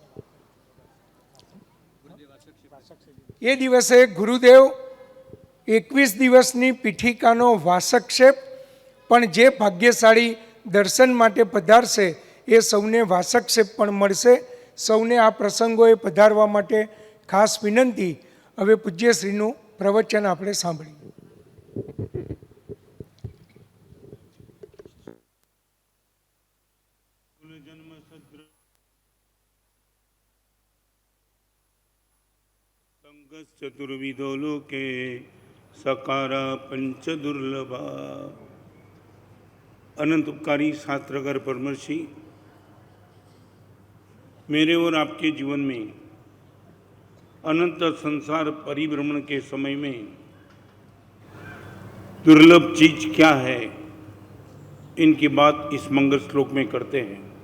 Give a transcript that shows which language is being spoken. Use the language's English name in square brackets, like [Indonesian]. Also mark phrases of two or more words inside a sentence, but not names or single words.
[Gujarati] એ દિવસે ગુરુદેવ 21 દિવસની પીઠિકાનો વાસક્ષેપ, પણ જે ભાગ્યશાળી દર્શન માટે પધારશે એ સૌને વાસક્ષેપ પણ મળશે. સૌને આ પ્રસંગોએ પધારવા માટે ખાસ વિનંતી. હવે પૂજ્યશ્રીનું પ્રવચન આપણે સાંભળીએ. [Sanskrit] चतुर्विधो लोके सकारा पंच दुर्लभा. [Hindi] अनंत उपकारी शास्त्रकार परमर्षि, मेरे और आपके जीवन में अनंत संसार परिभ्रमण के समय में दुर्लभ चीज क्या है, इनकी बात इस मंगल श्लोक में करते हैं.